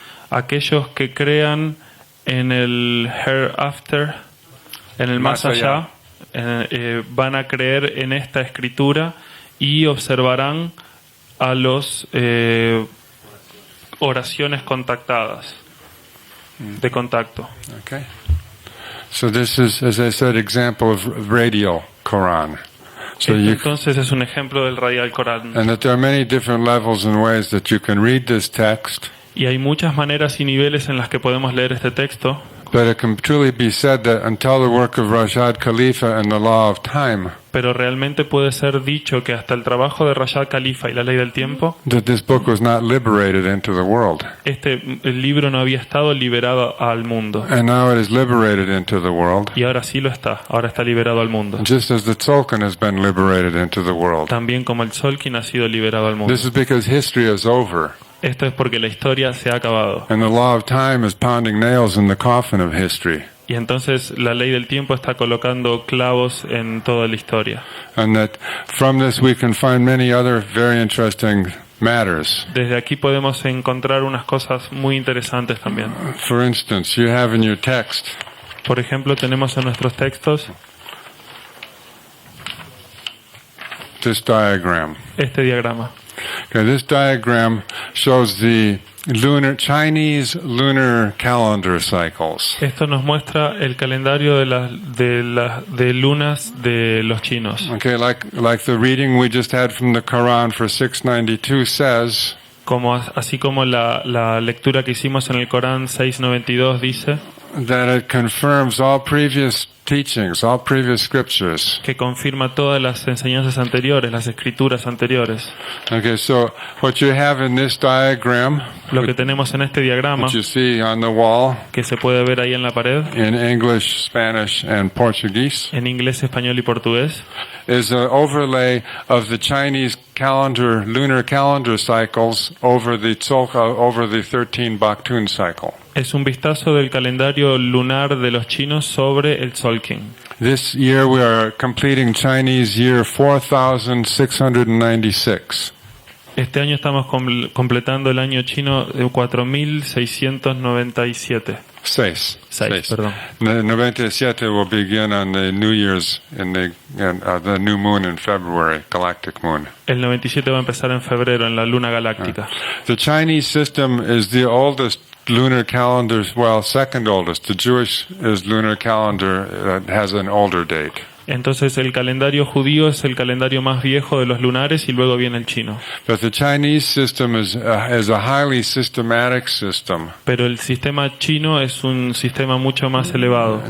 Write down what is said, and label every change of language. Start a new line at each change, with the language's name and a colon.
Spanish: Aquellos que crean en el hereafter, en el más allá, van a creer en esta escritura y observarán a los oraciones contactadas, de contacto.
English: Okay. So this is, as I said, example of radial Quran. So
Spanish: Entonces es un ejemplo del radial Corán.
English: and that there are many different levels and ways that you can read this text,
Spanish: Y hay muchas maneras y niveles en las que podemos leer este texto,
English: but it can truly be said that until the work of Rashad Khalifa and the law of time,
Spanish: pero realmente puede ser dicho que hasta el trabajo de Rashad Khalifa y la ley del tiempo,
English: that this book was not liberated into the world.
Spanish: el libro no había estado liberado al mundo.
English: And now it is liberated into the world,
Spanish: Y ahora sí lo está, ahora está liberado al mundo.
English: just as the tzolkin has been liberated into the world.
Spanish: También como el tzolkin ha sido liberado al mundo.
English: This is because history is over,
Spanish: Esto es porque la historia se ha acabado.
English: and the law of time is pounding nails in the coffin of history.
Spanish: Y entonces la ley del tiempo está colocando clavos en toda la historia.
English: And that from this we can find many other very interesting matters.
Spanish: Desde aquí podemos encontrar unas cosas muy interesantes también.
English: For instance, you have in your text
Spanish: Por ejemplo, tenemos en nuestros textos
English: this diagram.
Spanish: este diagrama.
English: Okay, this diagram shows the Chinese lunar calendar cycles.
Spanish: Esto nos muestra el calendario de lunas de los chinos.
English: Okay, like the reading we just had from the Quran for 692 says,
Spanish: Así como la lectura que hicimos en el Corán 692 dice
English: that it confirms all previous teachings, all previous scriptures.
Spanish: que confirma todas las enseñanzas anteriores, las escrituras anteriores.
English: Okay, so what you have in this diagram,
Spanish: Lo que tenemos en este diagrama,
English: which you see on the wall
Spanish: que se puede ver ahí en la pared,
English: in English, Spanish, and Portuguese,
Spanish: en inglés, español y portugués,
English: is an overlay of the Chinese calendar, lunar calendar cycles over the 13 Baktun cycle.
Spanish: es un vistazo del calendario lunar de los chinos sobre el tzolkin.
English: This year we are completing Chinese year 4696.
Spanish: Este año estamos completando el año chino de 4697. Seis, perdón.
English: The 97 will begin on the New Year's the new moon in February, galactic moon.
Spanish: El 97 va a empezar en febrero en la luna galáctica.
English: The Chinese system is the oldest lunar calendar, well, second oldest. The Jewish lunar calendar has an older date.
Spanish: Entonces el calendario judío es el calendario más viejo de los lunares y luego viene el chino.
English: But the Chinese system is a highly systematic system
Spanish: Pero el sistema chino es un sistema mucho más elevado